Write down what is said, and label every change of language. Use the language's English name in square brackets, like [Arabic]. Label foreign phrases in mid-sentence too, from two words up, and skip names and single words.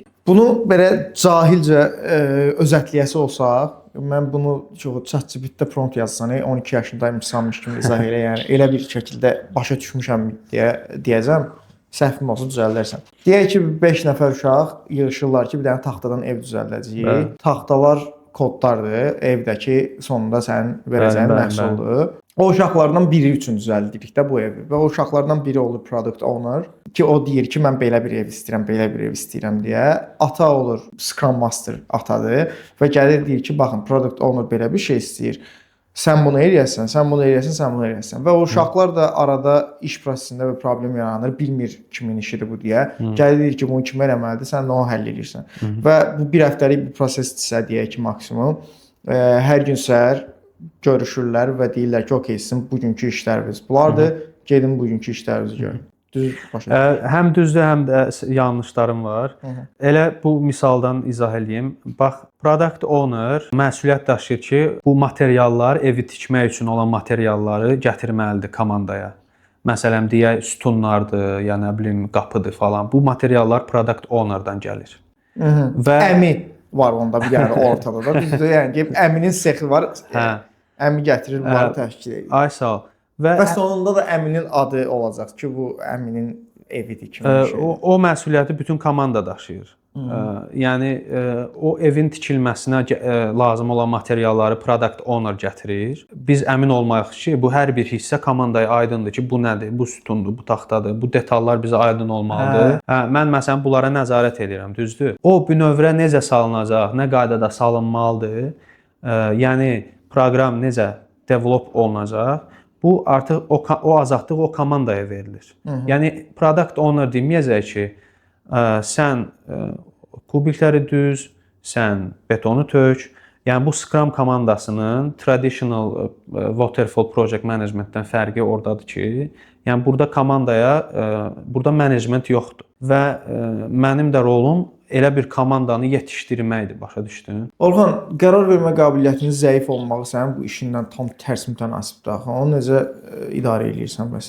[Azerbaijani] Bunu belə cahilcə özətləyəsi olsaq, mən bunu ChatGPT-də prompt yazsan, 12 yaşındaymışsanmış kimi izah elə, yəni elə bir şəkildə başa düşmüşəm deyə deyəcəm. Səhvim olsa düzəldərsən. Deyək ki, 5 nəfər uşaq yığılırlar ki, bir dənə taxtadan ev düzəldəcəyik. Taxtalar kodlardır, evdəki sonunda sənin verəcəyin məhsuldur. O uşaqlardan biri üçün düzəldirik də bu evi və o uşaqlardan biri olur [English] product owner [Azerbaijani] ki, o deyir ki, mən belə bir ev istəyirəm, belə bir ev istəyirəm deyə. Ata olur [English] Scrum Master [Azerbaijani] atadır və gəlir deyir ki, baxın, [English] product owner [Azerbaijani] belə bir şey istəyir. Sən bunu eləyəsən, sən bunu eləyəsən, sən bunu eləyəsən. Və o uşaqlar da arada iş prosesində bir problem yaranır, bilmir kimin işidir bu deyə. Gəlir deyir ki, bunu kim eləməlidir, sən də onu həll edirsən. Və bu bir həftəlik bir prosesdirsə deyək ki, maksimum. Hər gün səhər görüşürlər və deyirlər ki, okey, sizin bugünkü işləriniz bunlardır, gedin bugünkü işlərinizi görün. Düz başa düşdüm. Həm düzdür, həm də yanlışlarım var. Elə bu misaldan izah eləyim. Bax, [English] product owner [Azerbaijani] məsuliyyət daşıyır ki, bu materiallar, evi tikmək üçün olan materialları gətirməlidir komandaya. Məsələn, deyək, sütunlardır, ya nə bilim, qapıdır falan. Bu materiallar [English] product ownerdan [Azerbaijani] gəlir. Və əmi var onda bir yəni ortada da. Düzdür, yəni ki, əminin sexi var. Əmi gətirir, bunları təşkil edir. Ay sağ ol. Və sonunda da əminin adı olacaq ki, bu əminin evidir kimi bir şey. O məsuliyyəti bütün komanda daşıyır. Yəni o evin tikilməsinə lazım olan materialları [English] product owner [Azerbaijani] gətirir. Biz əmin olmalıyıq ki, bu hər bir hissə komandaya aydındır ki, bu nədir, bu sütundur, bu taxtadır, bu detallar bizə aydın olmalıdır. Mən məsələn bunlara nəzarət edirəm, düzdür? O bünövrə necə salınacaq, nə qaydada salınmalıdır? Yəni proqram necə develop olunacaq? Bu artıq o azadlıq o komandaya verilir. Yəni [English] product owner [Azerbaijani] deməyəcək ki, sən kubikləri düz, sən betonu tök. Yəni bu Scrum komandasının [English] traditional waterfall project managementdən [Azerbaijani] fərqi ordadır ki, yəni burada komandaya burada management yoxdur və mənim də rolum elə bir komandanı yetişdirməkdir, başa düşdün? Orxan, qərar vermə qabiliyyətinin zəif olmağı sənin bu işindən tam tərs mütənasibdir axı. Onu necə idarə edirsən bəs?